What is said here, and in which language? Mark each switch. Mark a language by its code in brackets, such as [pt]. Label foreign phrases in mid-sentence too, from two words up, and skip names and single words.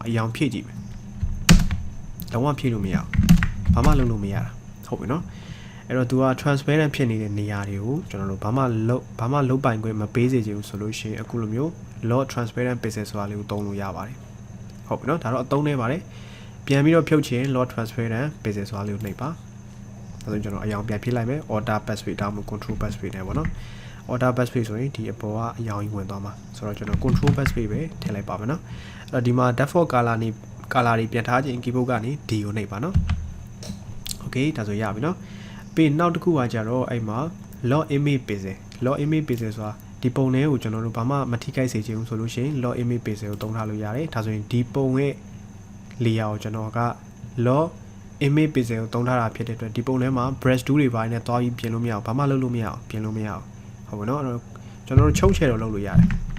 [my] အယောင်ဖြည့်ကြည့်မယ်လုံးဝဖြည့်လို့မရဘူးဘာမှလုပ်လို့မရတာဟုတ်ပြီနော်အဲ့တော့ तू က transparent ဖြစ်နေတဲ့နေရာတွေကိုကျွန်တော်တို့ဘာမှ လုပ်ပိုင်ခွင့်မပေးစေချင်ဘူးဆိုလို့ရှိရင်အခုလိုမျိုး [en] lock transparent pixel [my] ဆိုတာလေးကိုသုံးလို့ရပါတယ်ဟုတ်ပြီနော်ဒါတော့အသုံးနေပါတယ်ပြန်ပြီးတော့ဖြုတ်ချင် [en] lock transparent pixel [my] ဆိုတာလေးကိုနှိပ်ပါဒါဆိုကျွန်တော်အယောင်ပြန်ဖြည့်လိုက်မယ် [en] order pathway [my] ဒါမှမဟုတ် [en] control pathway [my] နဲ့ပေါ့နော် [en] order pathway [my] ဆိုရင်ဒီအပေါ်ကအယောင်ကြီးဝင်သွားမှာဆိုတော့ကျွန်တော် [en] control pathway [my] ပဲထည့်လိုက်ပါမယ်နော်အဲ့တော့ဒီမှာ [en] default color [my] တွေပြန်ထားခြင်း keyboard ကနေ D ကိုနှိပ်ပါနော် okay ဒါဆိုရပြီနော်ပြီးနောက်တစ်ခုကကြတော့အဲ့မှာ [en] lock image pixel [my] ဆိုတာဒီပုံလေးကိုကျွန်တော်တို့ဘာမှမထိခိုက်စေချင်ဘူးဆိုလို့ရှိရင် [en] lock image pixel [my] ကိုသုံးထားလို့ရတယ်ဒါဆိုရင်ဒီပုံရဲ့ layer ကိုကျွန်တော်က [en] lock image pixel [my] ကိုသုံးထားတာဖြစ်တဲ့အတွက်ဒီပုံထဲမှာ [en] brush tool [my] တွေပိုင်းနဲ့တွားပြီးပြင်လို့မရအောင်ဘာမှလုပ်လို့မရအောင်ပြင်လို့မရအောင်ဟုတ်ပါတော့ကျွန်တော်တို့ချုံချဲတော့လုပ်လို့ရတယ်